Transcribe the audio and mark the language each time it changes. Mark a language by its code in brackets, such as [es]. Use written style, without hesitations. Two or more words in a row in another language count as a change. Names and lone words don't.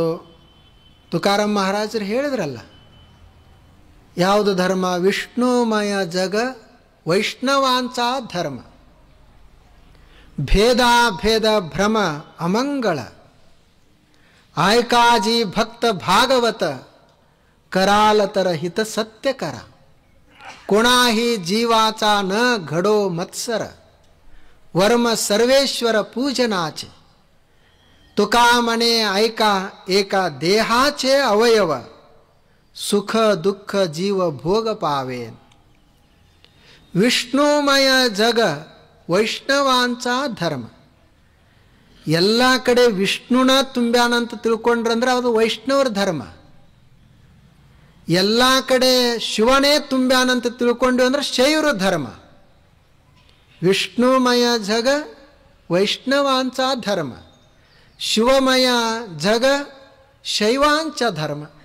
[kn] ತುಕಾರಾಮ್ ಮಹಾರಾಜರು ಹೇಳಿದ್ರಲ್ಲ, ಯಾವುದು ಧರ್ಮ? [mr] विष्णुमय जग वैष्णवांचा धर्म. भेद भेद भ्रम अमंगळ. ऐकाजी भक्त भागवत करालतर हित सत्य करा कोणाही जीवाचा न घडो मत्सर वर्म सर्वेश्वर पूजनाचे तुका मने ऐका एका देहाचे अवयव सुख दुःख जीव भोग पावे विष्णुमय जग वैष्णवांचा धर्म [kn] ಎಲ್ಲ ಕಡೆ ವಿಷ್ಣುನ ತುಂಬ್ಯಾನಂತ ತಿಳ್ಕೊಂಡ್ರಂದ್ರೆ ಅದು ವೈಷ್ಣವರ ಧರ್ಮ. ಎಲ್ಲ ಕಡೆ ಶಿವನೇ ತುಂಬ್ಯಾನಂತ ತಿಳ್ಕೊಂಡ್ವಿ ಅಂದ್ರೆ ಶೈವರ ಧರ್ಮ. [mr] विष्णुमय जग वैष्णवांचा धर्म शिवमय जग शैवांचा धर्म.